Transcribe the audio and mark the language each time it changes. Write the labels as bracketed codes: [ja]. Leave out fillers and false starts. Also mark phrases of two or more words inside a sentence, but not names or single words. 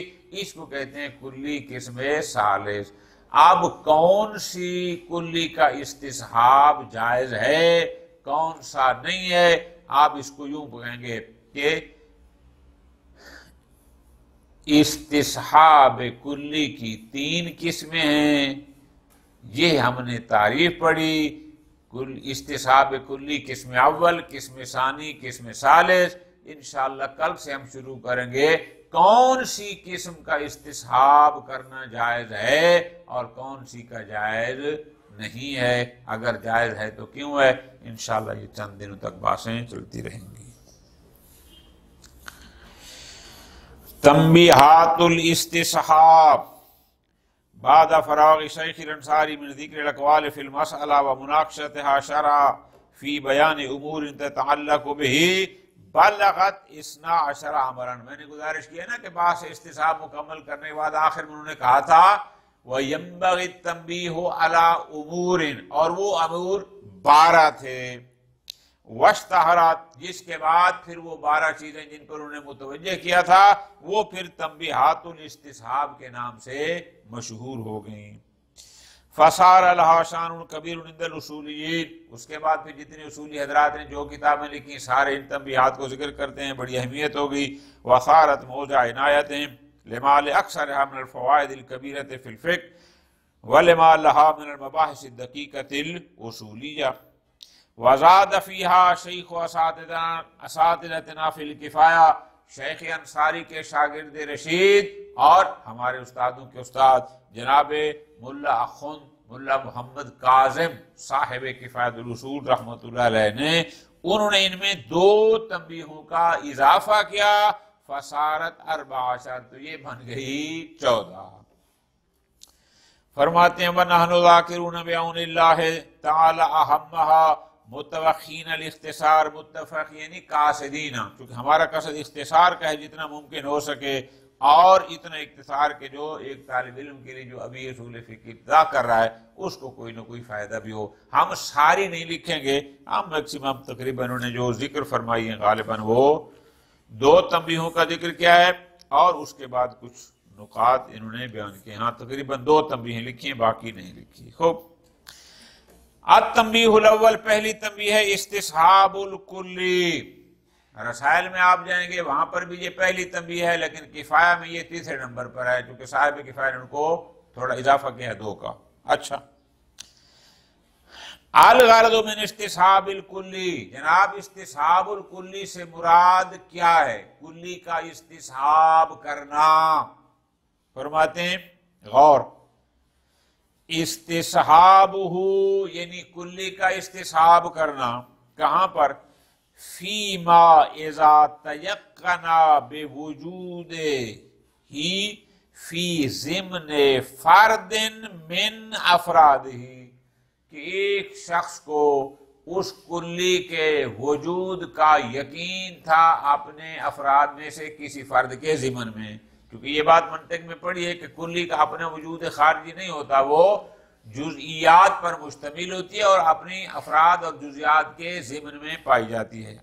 [ur] اس کو کہتے ہیں کلی قسم ثالث۔ اب کون سی کلی کا استصحاب جائز ہے، کون سا نہیں ہے، آپ اس کو یوں کہیں گے کہ استصحاب کلی کی 3 قسمیں ہیں، یہ ہم نے تعریف پڑھی۔ استصحاب کلی قسم اول، قسم ثانی، قسم ثالث۔ انشاءاللہ کل سے ہم شروع کریں گے کون سی قسم کا استصحاب کرنا جائز ہے اور کون سی کا جائز نہیں ہے، اگر جائز ہے تو کیوں ہے۔ انشاءاللہ یہ چند دنوں تک باتیں چلتی رہیں گی۔ [ar] تنبیہات الاستصحاب بعد فراغ شیخ الانصاری من ذکر الاقوال فی المسئلہ ومناقشتها شرعا فی بیان امور تتعلق به بلغت 12 امرا۔ [ur] میں نے گزارش کی ہے نا کہ بحث استصحاب مکمل کرنے کے بعد آخر میں انہوں نے کہا تھا [ar] وَيَنبَغِي التَّنبِيهُ عَلَى أُمُورٍ، [ur] اور وہ امور 12 تھے، واشتہرات، جس کے بعد پھر وہ 12 چیزیں جن پر انہوں نے متوجہ کیا تھا وہ پھر تنبیہات الاستصحاب کے نام سے مشہور ہو گئیں۔ [ar] فصار لہا شان کبیر عند الاصولیین، [ur] اس کے بعد پھر جتنے اصولی حضرات نے جو کتابیں لکھی سارے ان تنبیہات کو ذکر کرتے ہیں، بڑی اہمیت ہوگی۔ [ar] وصارت موضع عنایت لما لأکثرها من الفوائد الكبیرۃ فی الفقہ ولما لها من المباحث الدقیقۃ الاصولیہ۔ وزاد فیہا شیخ اساتذتنا فی الکفایہ، [ur] شیخ انصاری کے شاگرد رشید اور ہمارے استادوں کے استاد جناب ملا اخند ملا محمد کاظم صاحب کفایت الاصول رحمۃ اللہ علیہ نے، انہوں نے ان میں 2 تنبیہوں کا اضافہ کیا، فصارت 14، تو یہ بن گئی 14۔ فرماتے ہیں [ar] وَنَحْنُ ذَاكِرُونَ بِعَوْنِ اللَّهِ تَعَالَى أَهَمَّهَا متوقین الاختصار، [ur] متفق یعنی قاصدین، کیونکہ ہمارا قصد اختصار کا ہے جتنا ممکن ہو سکے، اور اتنا اختصار کے جو ایک طالب علم کے لیے جو ابھی اصول فقہ ابتدا کر رہا ہے اس کو کوئی نہ کوئی فائدہ بھی ہو۔ ہم ساری نہیں لکھیں گے، ہم میکسیمم تقریباً انہوں نے جو ذکر فرمائی ہیں غالباً وہ 2 تنبیہوں کا ذکر کیا ہے، اور اس کے بعد کچھ نکات انہوں نے بیان کیے، ہاں تقریباً 2 تنبیہیں لکھی ہیں، باقی نہیں لکھی۔ خوب، [ar] التنبیہ الاول، [ur] پہلی تنبیہ ہے استصحاب الکلی۔ رسائل میں آپ جائیں گے وہاں پر بھی یہ پہلی تنبیہ ہے، لیکن کفایہ میں یہ 3رے نمبر پر ہے، کیونکہ صاحب کفایہ نے ان کو تھوڑا اضافہ کیا ہے 2 کا۔ اچھا، [ar] الغرض من استصحاب الکلی، [ur] جناب استصحاب الکلی سے مراد کیا ہے؟ کلی کا استصحاب کرنا۔ فرماتے ہیں غور، استصحابہ یعنی کلی کا استصحاب کرنا، کہاں پر؟ [ar] فیما اذا تیقنا بوجود ہی فی ضمن فرد من افرادہ، [ur] کہ ایک شخص کو اس کلی کے وجود کا یقین تھا اپنے افراد میں سے کسی فرد کے ضمن میں، کیونکہ یہ بات منطق میں پڑھی ہے کہ کلی کا اپنا وجود خارجی نہیں ہوتا، وہ جزئیات پر مشتمل ہوتی ہے اور اپنی افراد اور جزئیات کے ضمن میں پائی جاتی ہے۔